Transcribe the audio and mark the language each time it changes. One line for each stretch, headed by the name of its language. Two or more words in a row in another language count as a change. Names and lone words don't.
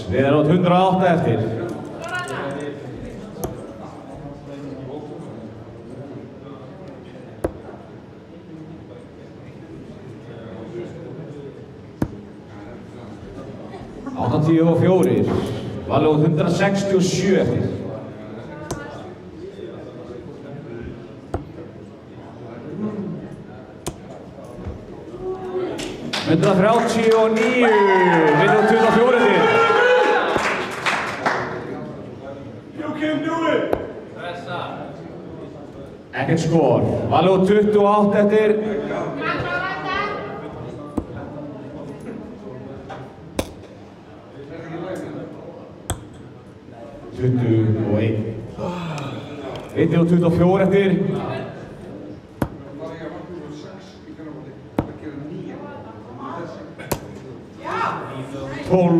Icelandic: Við erum átt 108 eftir. 84. Valur átt 167 eftir. 139, við erum 24 til.
English: You can do it!
Icelandic: Ekkert skor. Valur 28 eftir. 21. Við erum 24 eftir. 12.